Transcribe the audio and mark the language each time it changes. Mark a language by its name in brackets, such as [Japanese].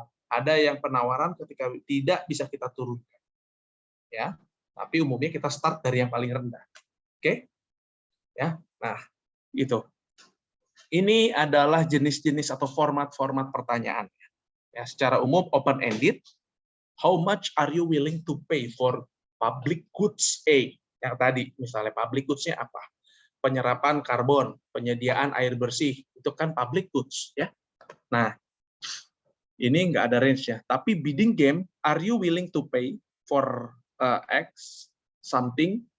[Indonesian] Ada yang penawaran ketika tidak bisa kita turunkan. Ya, tapi umumnya kita start dari yang paling rendah. Oke? Ya. Nah, itu. Ini adalah jenis-jenis atau format-format pertanyaan. Ya, secara umum open ended. [English] How much are you willing to pay for public goods A? [Indonesian] Yang tadi misalnya public goods-nya apa? Penyerapan karbon, penyediaan air bersih, itu kan public goods, ya. Nah, ini nggak ada range-nya. [English] Tapi bidding game, are you willing to pay for X something?